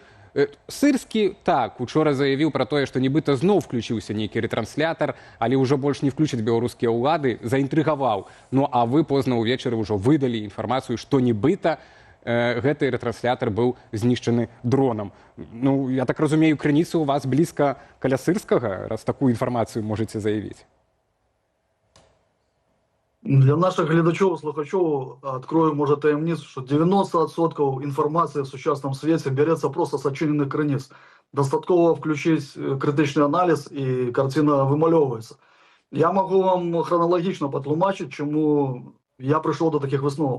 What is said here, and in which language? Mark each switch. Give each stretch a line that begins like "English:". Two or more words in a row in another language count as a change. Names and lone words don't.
Belarusian: Сырскі, так, учора заявіў пра тое, што нібыта зноў включыўся нейкі рэтранслятар, але ўжо больш не включаць беларускія ўлады, заінтрыгаваў. Ну, а вы позна ўвечары ўжо выдалі інфармацыю, што нібыта гэты рэтранслятар быў знішчаны дронам. Ну, я так разумею, крыніца ў вас блізка каля Сырскага, раз такую інфармацыю можаце заявіць.
Ukrainian: Для наших глядачів і слухачів відкрою, може, таємницю, що 90% інформації в сучасному світі береться просто з очинених криниць. Достатково включити критичний аналіз і картина вимальовується. Я можу вам хронологічно потлумачити, чому я прийшов до таких висновок.